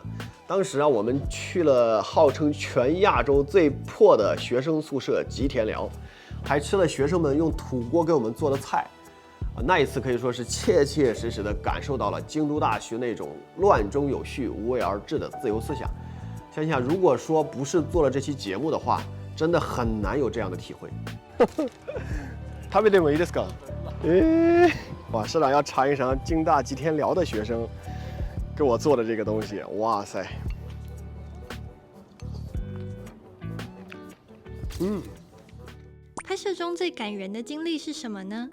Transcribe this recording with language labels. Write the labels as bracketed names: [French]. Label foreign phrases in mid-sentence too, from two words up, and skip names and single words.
[Chinese] 当时啊，我们去了号称全亚洲最破的学生宿舍吉田寮，还吃了学生们用土锅给我们做的菜。那一次可以说是切切实实的感受到了京都大学那种乱中有序、无为而治的自由思想。想想，如果说不是做了这期节目的话，真的很难有这样的体会。 [Japanese] 食べてもいいですか？ [Chinese] 哇，社长要尝一尝京大吉田寮的学生给我做的这个东西，哇塞！拍摄中最感人的经历是什么呢？